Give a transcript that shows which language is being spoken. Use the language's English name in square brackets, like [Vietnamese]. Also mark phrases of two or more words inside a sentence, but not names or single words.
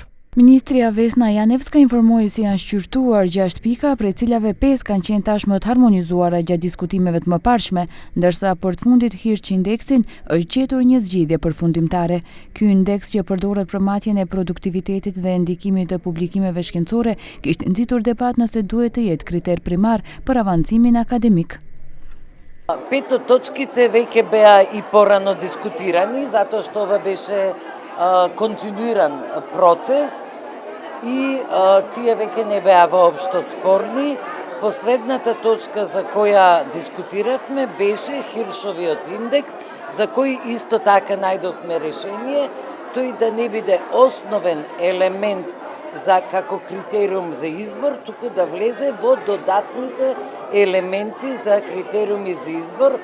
[Albanian] Ministria Vesna Janevska informoi se janë shqyrtuar 6 pika, prej cilave 5 kanë qenë tashmë të harmonizuara gjatë diskutimeve të mëparshme, ndërsa për të fundit Hirç indeksin është gjetur një zgjidhje përfundimtare. Ky indeks që përdoret për matjen e produktivitetit dhe ndikimit të publikimeve shkencore kishte nxitur debat nëse duhet të jetë kriter primar për avancimin akademik. [Macedonian] 5 od точките веќе беа и порано дискутирани, затоа што ова беше континуиран процес и тие веќе не беа воопшто спорни. Последната точка за која дискутиравме беше Хиршовиот индекс, за кој исто така најдовме решение, тој да не биде основен елемент за како критериум за избор, туку да влезе во додатните елементи за критериуми за избор.